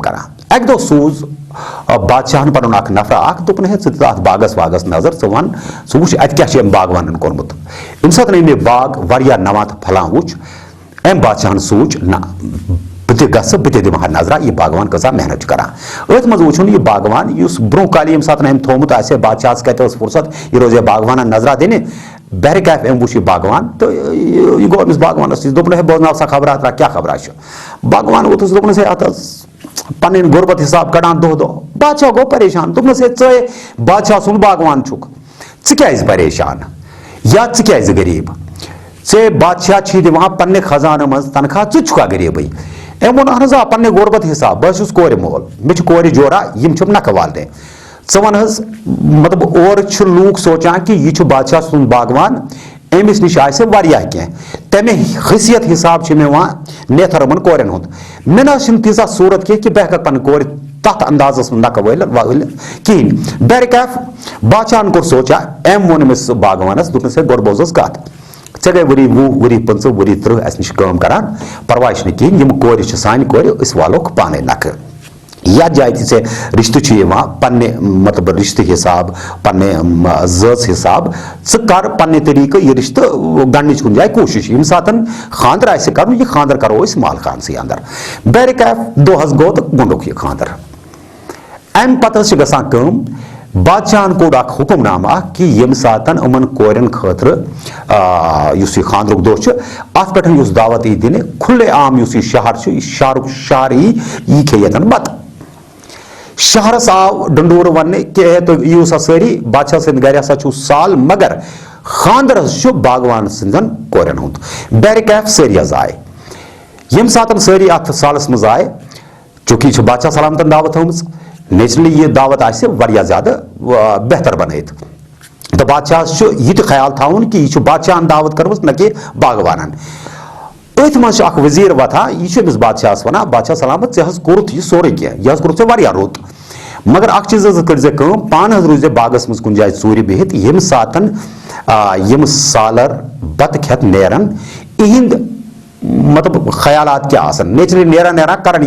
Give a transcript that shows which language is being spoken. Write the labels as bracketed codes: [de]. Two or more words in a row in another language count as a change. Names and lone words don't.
[ks] करान अक दो सूज बादशाहन पन नफर दोपन है अत बागस वागस नजर वन सह वुच अत क्या बागवान कोर्मुत यम सात मे बाग वारिया नवात फलान वुच अम बादशाहन सोच ना बह दिमा नजरा यह बागवान कसा मेहनत करान अथ मज वुचन यह बागवान ब्रो काल यम सात अम थोमुत बादशाह कत फुर्सत यह रोज बागवान नजरा दिन बहर कैफ अम वुच बागवान तो यह गो अमिस बागवानस दोपन है बोजनाव सा खबर क्या खबर बागवान वोतुस दोपन अत पन गुरबत हिसाब कड़ान दो बादशाह गो परेशान दोपन चे बादशाह सुन बागवान छुक क्या परेशान या क्या गरीब चे बादशाह दिवान पन्ने खजान मज तनख्वाह चुका गरीब अम वो अहन आ पन्ने गुरबत हिसाब बस कोर मोल मे कोर जोरा यम नख वालने च वन मतलब और लूक सोचान कि यह बादशाह सुन बागवान अमिस निश कह तमें हैसियत हिसाब मे वहां नेथरमन कोरन हुंद मे ना तीजा सूरत कि बह पन कोर तथ अंदाजस नक वल कहें बहर कैफ बादशाहन कोर सोचा अम वो अमिस बागवानस दोपन गोड़ बोजस कत ऐ गई वरी 20 वरी 25 वरी 30 अस निश काम करान परवाह कहें यम कोर सान कोर वालोक पाने नख یا جائے تے رشتہ پنہ مطلب رشتہ حساب پنہ ذات حساب کر پنہ طریقہ یہ رشتہ گنڈنچ کن جائے کوشش یم سات خاندر آسہ کرن یہ خاندر کرو اس مال خان سی اندر بہرکیف دہس گو تو گنڈوک یہ خاندر ام پتہ گژھان کٲم بادشاہن کوٚڑ اکھ حکم نامہ کہ یم سات یمن کورین خاطر اس یہ خاندرک دہ ات پہ اس دعوت ای دن کھلے عام اس یہ شہر یہ شہرک شہر یہ کھے یتن بت شہرس آو ڈنڈور ون کہ تھی یو سا ساری بادشاہ سند گھر ہسا چھو سال مگر خاندر باغوان سندن کورین ہند بہرکیف ساری حض آئے یم سات ساری ات سالس مز آئے چونکہ یہ بادشاہ سلامتن دعوت ہومز نیچرلی یہ دعوت آسہ واریاہ زیادہ بہتر بنائت تو بادشاہ یہ خیال تھاون کہ یہ بادشاہن دعوت کرمز نہ کہ باغوانن ات مز اخ وزیر وتھان یہ امس بادشاہس ونان بادشاہ سلامت ژے حظ کوٚرُتھ یہ سورُے کینٛہہ یہ حظ کوٚرُتھ ژےٚ واریاہ رُت مگر اکھ چیٖز حظ کٔرۍ زِ کٲم پانہٕ حظ روٗزِ باغس منٛز کُنہِ جایہِ ژوٗرِ بِہِتھ ییٚمہِ ساتن یم سالر بتہٕ کھٮ۪تھ نیرن اِہِنٛدۍ مطلب خیالات کیٛاہ آسن نیچرلی نیران نیران کرن